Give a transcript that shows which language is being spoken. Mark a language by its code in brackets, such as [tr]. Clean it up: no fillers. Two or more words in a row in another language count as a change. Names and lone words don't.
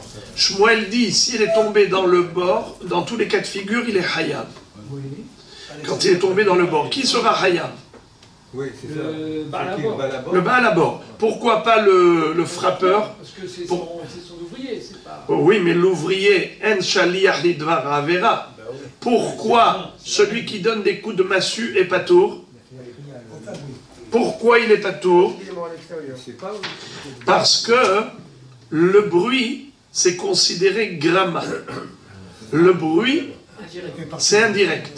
[fr] Shmuel dit si elle est tombée dans le bord, dans tous les cas de figure, il est hayab. Quand il est tombé dans le bord, qui sera hayab? Oui, c'est ça. Le Baal à bord. Pourquoi pas le frappeur? Parce que c'est son ouvrier, c'est pas... Oui, mais l'ouvrier, en [he] שליח לדבר עבירה. [fr] Pourquoi celui qui donne des coups de massue est patour? Pourquoi il est patour? Parce que le bruit, c'est considéré gramma. Le bruit, c'est indirect.